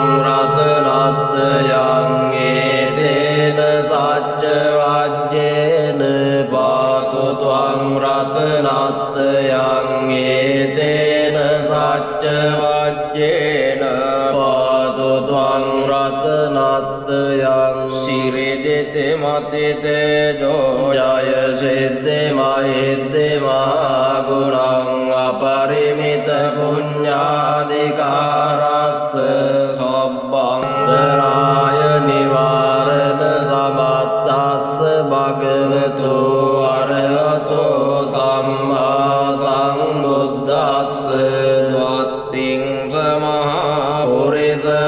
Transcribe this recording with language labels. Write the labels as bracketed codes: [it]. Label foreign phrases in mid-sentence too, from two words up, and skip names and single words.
[pi] රතනත්යං ඒතේන සච්ච වජ්ජේන පාතු ත්වං රතනත්යං ඒතේන සච්ච වජ්ජේන පාතු ත්වං රතනත්යං සිරිදිති මතිතේජෝ ජය සිද්ධි මහිද්දි මහගුණං අපරිමිත පුඤ්ඤාධිකාරස්ස සබ්බන්තරාය නිවාරණ සමත්තස්ස භගවතු අරහතෝ සම්මා සම්බුද්දස්ස වත්තිං සමහා පුරිස